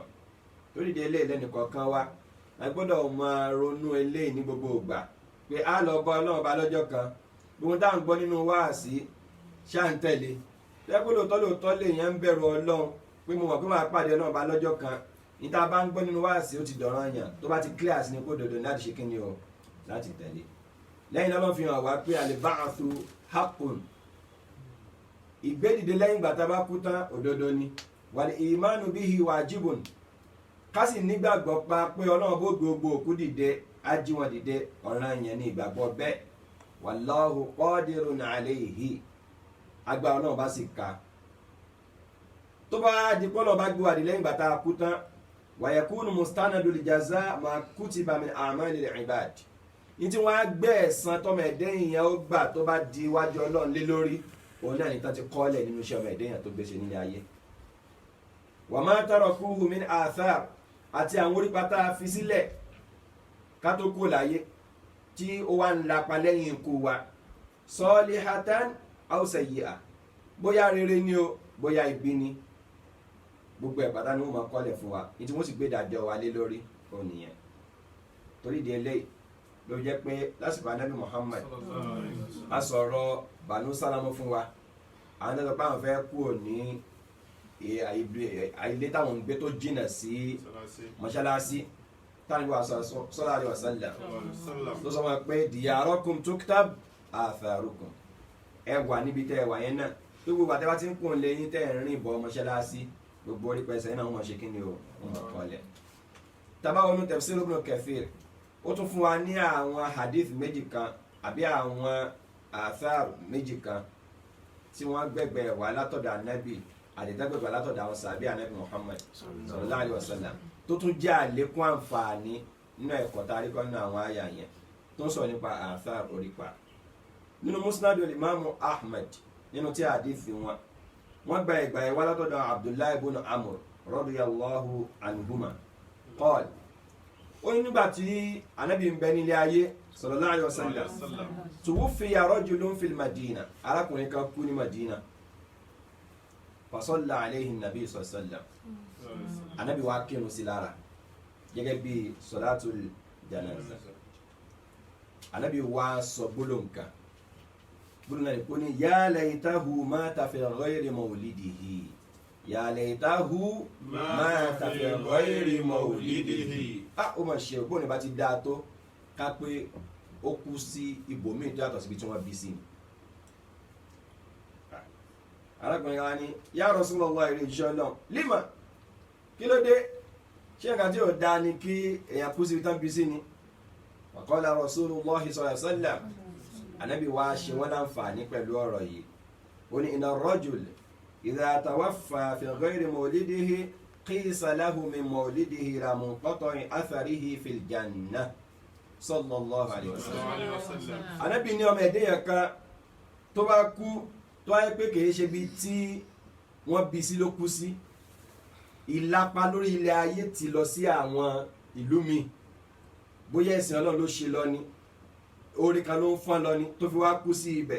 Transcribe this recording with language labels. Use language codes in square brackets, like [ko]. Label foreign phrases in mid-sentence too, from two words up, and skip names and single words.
[yo] torí de eléyìí lẹ́nìkọ̀ọ̀kan wa a gbọ́dọ̀ máa ronú eléyìí ní gbogbo ìgbà pé a lọ bá ọlọ́run bá lọ́jọ́ kan gbogbo tá à ń gbọ́ nínú wáàsí ṣáǹtẹ̀lé lẹ́kọ́ lóòótọ́ lè yẹn ń bẹ̀rù ọlọ́run pé mo mọ̀ pé máa pàdé ọlọ́run bá lọ́jọ́ kan níta bá ń gbọ́ nínú wáàsí ó ti dọ̀ràn yàn tó bá ti clear sí ni kó dodo láti ṣe kíni o láti tẹ̀lé. lẹ́yìn náà ló fi hàn wá pé [ar] البعث حق, [yo] ìgbédìde lẹ́yìn ìgbà tá a bá kú tán òdodo ni, [ar] والإيمان به واجب, [yo] ká sì nígbàgbọ́ pa pé ọlọ́run bó gbogbo òkú dìde á jí wọn dìde, ọ̀ràn yẹn ní ìgbàgbọ́ bẹ́ẹ̀. [ar] والله قادر عليه, [yo] agbára ọlọ́run bá sì ka. tó bá di pọ́lọ̀ bá gbé wàdí lẹ́yìn ìgbà tá a kú tán, [ar] ويكون مستندا لجزاء ما كتب من أعمال العباد, [yo] ní tí wọ́n á gbé ẹ̀san tọ́mọ ẹ̀dẹ́yìn yẹn ó gbà tó bá di iwájú ọlọ́run lé lórí, òun náà ní tán ti kọ́lẹ̀ nínú iṣẹ́ ọmọ ẹ̀dẹ́yìn tó gbéṣe nílé ayé. [ar] وما تركوه من آثار, [yo] àti àwọn orípa tá a fi sílẹ̀ ká tó kú láyé tí ó wá ń lapa lẹ́yìn ikú wa, [ar] صالحة أو سيئة, [yo] bóyá rere ni o bóyá ibi ni, gbogbo ẹ̀ pátá ni wọ́n máa kọ́lẹ̀ fún wa, ní tí wọ́n sì gbé ìdájọ́ wa lé lórí ó nìyẹn. torí di eléyìí ló jẹ́ pé lásìkò anábì Muhammad a sọ̀rọ̀ Banu Salamu fún wa, àwọn tó sọ pé àwọn fẹ́ kúrò ní ilé táwọn ń gbé tó jìnà sí mọ́ṣáláṣí, táwọn ìwà [ar] صلى الله عليه وسلم [yo] tó sọ wọn pé [ar] دياركم تكتب آثاركم, [yo] ẹ wà níbi tẹ́ ẹ wà yẹn náà, tó gbogbo àtẹ́wá tí ń kún lé yín tẹ́ ẹ̀ ń rìn bọ̀ mọ́ṣáláṣí, gbogbo orí pẹ̀sẹ̀ náà wọ́n ṣe kí ni o wọ́n kọ́lẹ̀. tábà wọnú Tafsir Ibn Kathir, ó tún fún wa ní àwọn hadith méjì kan àbí àwọn athar méjì kan tí wọ́n gbẹ̀gbẹ̀ wà látọ̀dọ̀ anábì àdìdágbẹ̀gbẹ̀ látọ̀dọ̀ àwọn sàbí anábì Muhammad [ar] صلى الله عليه وسلم, [yo] tó tún jẹ́ àlékún àǹfààní nínú ẹ̀kọ́ tá a rí kọ́ nínú àwọn àyà yẹn tó ń sọ nípa athar orípa. nínú Musnad al-Imam Ahmad nínú tí àdìsí wọ́n gba ìgbà ẹ̀wá látọ̀dọ̀ Abdullahi ibn Amr [ar] رضي الله عنهما قال, [yo] ó ní nígbà tí anábì ń bẹ nílé ayé [ar] صلى الله عليه وسلم توفي رجل في المدينة, [yo] arákùnrin kan kú ní Madina, [ar] فصلى عليه النبي صلى الله عليه وسلم, [yo] anábì wá kírun sí lára gẹ́gẹ́ bí [ar] صلاة الجنازة. [yo] anábì wá sọ gbólóhùn kan, gbólóhùn náà ni kò ní [ar] يا ليته مات في غير مولده يا ليته مات في غير مولده. [yo] Ó mà ṣe ògbóni bá ti dáa tó ká pé ó kú sí ibòmíì tó yàtọ̀ síbi tí wọ́n bí sí ni. arákùnrin wa ni [ar] يا رسول الله [yo] ìrìn ìṣọ́ náà lima, kí ló dé, ṣé nǹkan tí ò dáa ni kí èèyàn kú síbi tán bí sí ni. [ar] وقال رسول الله صلى الله عليه وسلم, [yo] ànábì wa ṣe wọ́n láǹfààní pẹ̀lú ọ̀rọ̀ yìí, ó ní [ar] إن الرجل إذا توفي في غير مولده قيس له من مولده إلى منقطع أثره في الجنة صلى الله عليه وسلم. [yo] ànábì ní ọmọ ẹ̀dẹ́ yẹn kan tó bá kú tó wáyé pé kìí ṣe bí tí wọ́n bí sí ló kú sí, ìlapa lórí ilẹ̀ ayé ti lọ sí àwọn ìlú mi, bóyá ẹ̀sìn Ọlọ́run ló ṣe lọ ni, orí kan ló ń fọ́n lọ ni tó fi wá kú sí ibẹ̀.